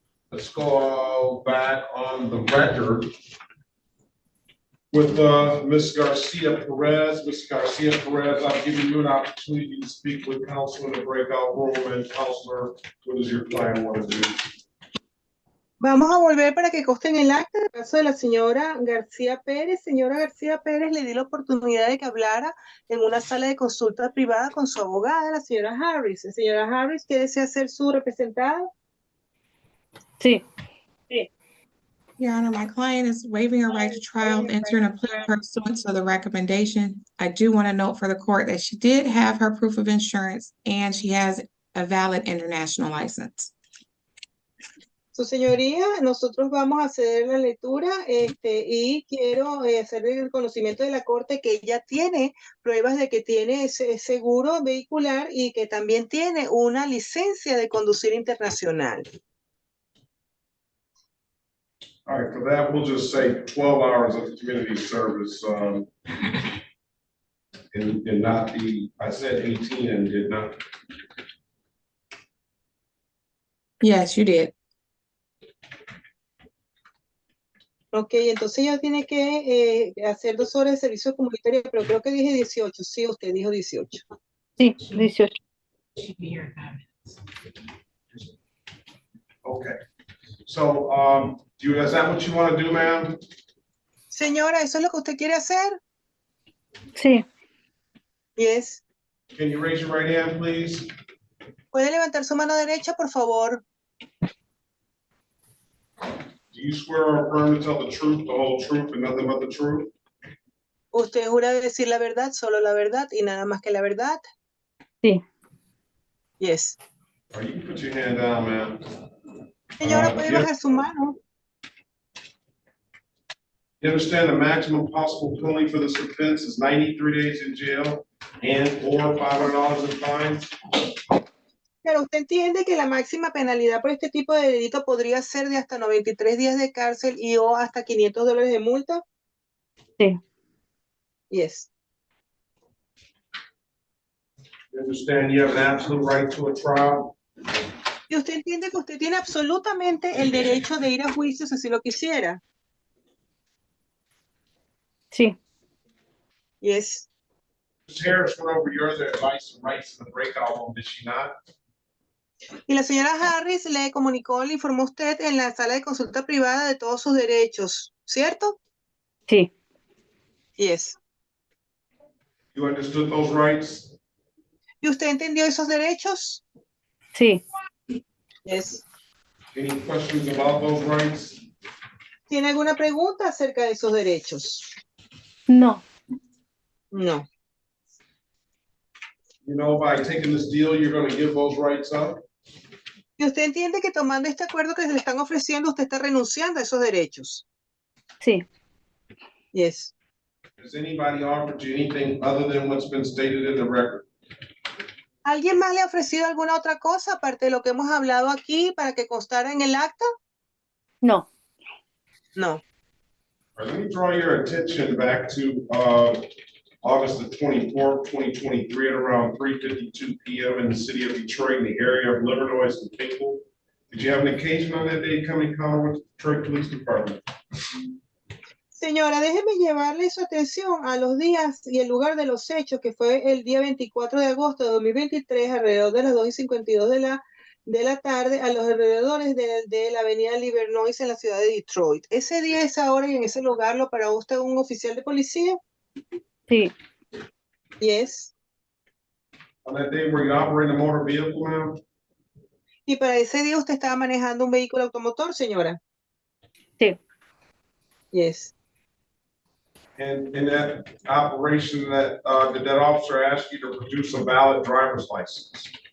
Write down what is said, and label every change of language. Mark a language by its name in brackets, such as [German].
[English] Let's go back on the record with Ms. Garcia Perez. Ms. Garcia Perez, I've given you an opportunity to speak with counsel in the breakout room. And counselor, what does your client want to do? [Spanish] Vamos a volver para que conste en el acta el caso de la señora García Pérez. Señora García Pérez, le di la oportunidad de que hablara en una sala de consulta privada con su abogada, la señora Harris. Señora Harris, ¿qué desea ser su representada? Sí. [English] Your Honor, my client is waiving her right to trial, entering a plea pursuant to the recommendation. I do want to note for the court that she did have her proof of insurance and she has a valid international license. [Spanish] Su señoría, nosotros vamos a hacer la lectura y quiero hacer el conocimiento de la corte que ella tiene pruebas de que tiene ese seguro vehicular y que también tiene una licencia de conducir internacional. [English] All right, for that, we'll just say 12 hours of community service and not the, I said 18 and did not. Yes, you did. [Spanish] Ok, entonces ella tiene que hacer 2 horas de servicio comunitario, pero creo que dije 18. Sí, usted dijo 18. Sí, 18. [English] Okay. So, is that what you want to do, ma'am? [Spanish] Señora, ¿eso es lo que usted quiere hacer? Sí. [English] Yes. Can you raise your right hand, please? [Spanish] ¿Puede levantar su mano derecha, por favor? [English] Do you swear or affirm to tell the truth, the whole truth, and nothing but the truth? [Spanish] ¿Usted jura decir la verdad, solo la verdad y nada más que la verdad? Sí. [English] Yes. You can put your hand down, ma'am. [Spanish] Señora, puede bajar su mano. [English] You understand the maximum possible penalty for this offense is 93 days in jail and or $500 in fines? [Spanish] Pero usted entiende que la máxima penalidad por este tipo de delito podría ser de hasta 93 días de cárcel y o hasta $500 de multa? Sí. [English] Yes. You understand you have an absolute right to a trial? [Spanish] Y usted entiende que usted tiene absolutamente el derecho de ir a juicio si así lo quisiera. Sí. [English] Yes. Ms. Harris went over your other advice and rights in the breakout room, did she not? [Spanish] Y la señora Harris le comunicó, le informó a usted en la sala de consulta privada de todos sus derechos, ¿cierto? Sí. [English] Yes. You understood those rights? [Spanish] ¿Y usted entendió esos derechos? Sí. [English] Yes. Any questions about those rights? [Spanish] ¿Tiene alguna pregunta acerca de esos derechos? No. [English] No. You know, by taking this deal, you're going to give those rights up? [Spanish] ¿Y usted entiende que tomando este acuerdo que se le están ofreciendo, usted está renunciando a esos derechos? Sí. [English] Yes. Has anybody offered you anything other than what's been stated in the record? [Spanish] ¿Alguien más le ha ofrecido alguna otra cosa aparte de lo que hemos hablado aquí para que constara en el acta? No. [English] No. All right, let me draw your attention back to August the 24th, 2023 at around 3:52 p.m. in the city of Detroit in the area of Livernois and Pinkle. Did you have an occasion on that day to come in encounter with the Detroit Police Department? [Spanish] Señora, déjeme llevarle su atención a los días y el lugar de los hechos, que fue el día 24 de agosto de 2023, alrededor de las 2:52 de la tarde, a los alrededores de la avenida Livernois en la ciudad de Detroit. ¿Ese día, esa hora y en ese lugar lo paró usted un oficial de policía? Sí. [English] Yes. On that day, were you operating a motor vehicle, ma'am? [Spanish] ¿Y para ese día usted estaba manejando un vehículo automotor, señora? Sí. [English] Yes. And in that operation, did that officer ask you to produce a valid driver's license?